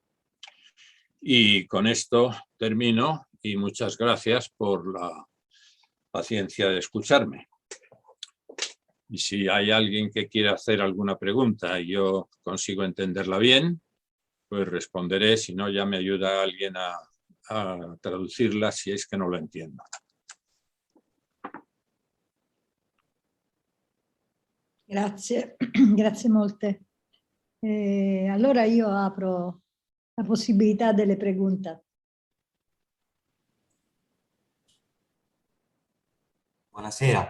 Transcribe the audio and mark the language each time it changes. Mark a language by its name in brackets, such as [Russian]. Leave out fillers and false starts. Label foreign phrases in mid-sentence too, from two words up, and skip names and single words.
[Spanish] Y con esto termino y muchas gracias por la paciencia de escucharme. Y si hay alguien que quiera hacer alguna pregunta y yo consigo entenderla bien, pues responderé, si no ya me ayuda alguien a traducirla si es que no lo entiendo. [Italian] Grazie, grazie molte. Allora io apro la possibilità delle pregunte. Buonasera.